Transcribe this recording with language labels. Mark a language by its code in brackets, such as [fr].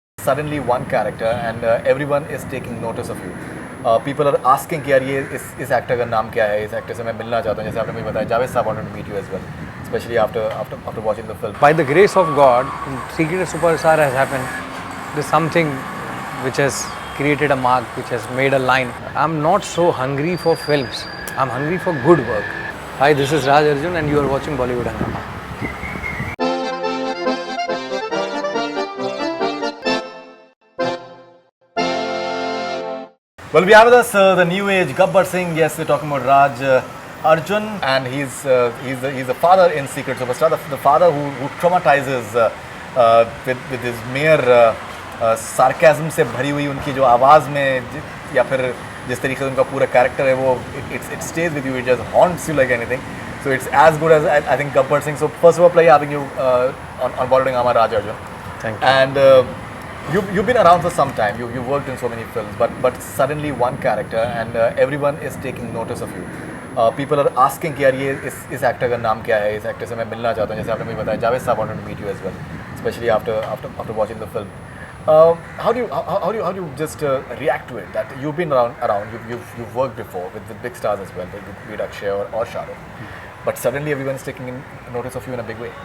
[en] suddenly one character and everyone is taking notice of you. People are asking [hi] कि यार ये इस actor का नाम क्या है, इस एक्टर से मैं मिलना चाहता हूँ. जैसे आपने मुझे बताया, जावेद साहब [en] wanted to meet you as well, especially after watching the film. By the grace of God, Secret Superstar has happened. There's something which has created a mark, which has made a line. I'm not so hungry for films. I'm hungry for good work. Hi, this is Raj Arjun and you are watching Bollywood Hungama. Well, we have with us the new age Gabbar Singh. Yes, we're talking about Raj Arjun, and he's the father in Secret Superstar, the father who traumatizes with his mere sarcasm [hi] से भरी हुई उनकी जो आवाज़ में या फिर जिस तरीके से उनका पूरा कैरेक्टर है वो [en] it stays with you, it just haunts you like anything. So it's as good as I think Gabbar Singh. So first of all, pleasure having you on Bollywood Hungama, Raj Arjun. Thank you. And you've been around for some time. You've worked in so many films, but suddenly one character and everyone is taking notice of you. People are asking [hi] कि यार ये इस actor का नाम क्या है, इस actor से मैं मिलना चाहता हूँ. जैसे आपने मुझे बताया, जावेद साहब [en] wanted to meet you as well, especially after watching the film. How do you just react to it? That you've been around, you've worked before with big stars as well, with Akshay or Shah Rukh, but suddenly everyone is taking notice of you in a big way.